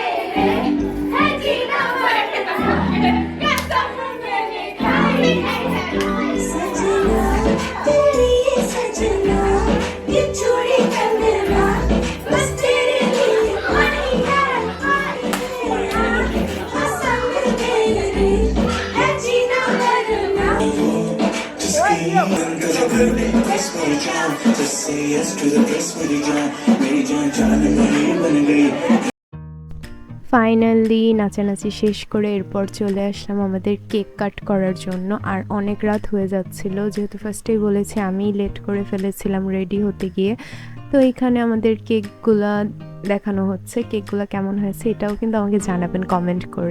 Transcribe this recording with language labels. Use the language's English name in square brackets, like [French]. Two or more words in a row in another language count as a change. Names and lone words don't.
[Hindi] सजना तेरी ये सजना ये चूड़ी कंगना बस तेरे लिए आई है पसंद तेरे है जीना मरना बस मेरी जान [English] just say yes to the best [Hindi] मेरी जान मेरी बन गई [Bangla] ফাইনালি নাচানাচি শেষ করে এরপর চলে আসলাম আমাদের কেক কাট করার জন্য। আর অনেক রাত হয়ে যাচ্ছিল, যেহেতু ফার্স্টেই বলেছি আমি লেট করে ফেলেছিলাম রেডি হতে গিয়ে। তো এখানে আমাদের কেকগুলা দেখানো হচ্ছে, কেকগুলো কেমন হয়েছে এটাও কিন্তু আমাকে জানাবেন কমেন্ট করে।